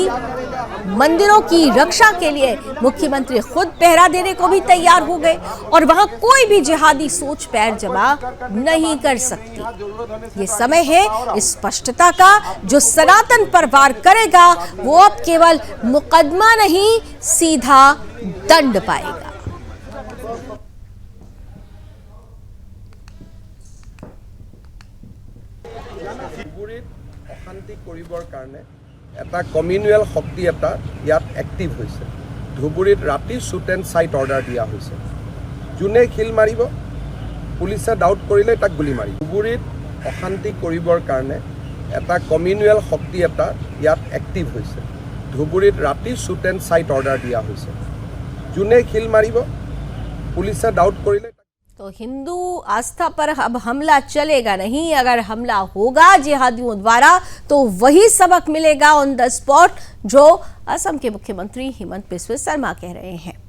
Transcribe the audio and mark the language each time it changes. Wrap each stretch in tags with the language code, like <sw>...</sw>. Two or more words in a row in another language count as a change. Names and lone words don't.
<hi>मंदिरों की रक्षा के लिए मुख्यमंत्री खुद पहरा देने को भी तैयार हो गए और वहां कोई भी जिहादी सोच पैर जमा नहीं कर सकती। ये समय है इस स्पष्टता का, जो सनातन पर वार करेगा वो अब केवल मुकदमा नहीं, सीधा दंड पाएगा।</hi> <as>অশান্তি কৰিবৰ কাৰণে এটা কমিউনেল শক্তি এটা ইয়াত এক্টিভ হৈছে। ধুবুৰীত ৰাতি</as> <en>shoot and sight order</en> <as>দিয়া হৈছে। যোনে খিল মাৰিব পুলিচে ডাউট কৰিলে তাক গুলি মাৰিব। ধুবুৰীত অশান্তি কৰিবৰ কাৰণে এটা কমিউনেল শক্তি এটা ইয়াত এক্টিভ হৈছে। ধুবুৰীত ৰাতি</as> <en>shoot and sight order</en> <as>দিয়া হৈছে। যোনে খিল মাৰিব পুলিচে ডাউট কৰিলে।</as> <hi>तो हिंदू आस्था पर अब हमला चलेगा नहीं। अगर हमला होगा जिहादियों द्वारा तो वही सबक मिलेगा</hi> <en>on the spot,</en> <hi>जो असम के मुख्यमंत्री हिमंत बिस्वा शर्मा कह रहे हैं।</hi>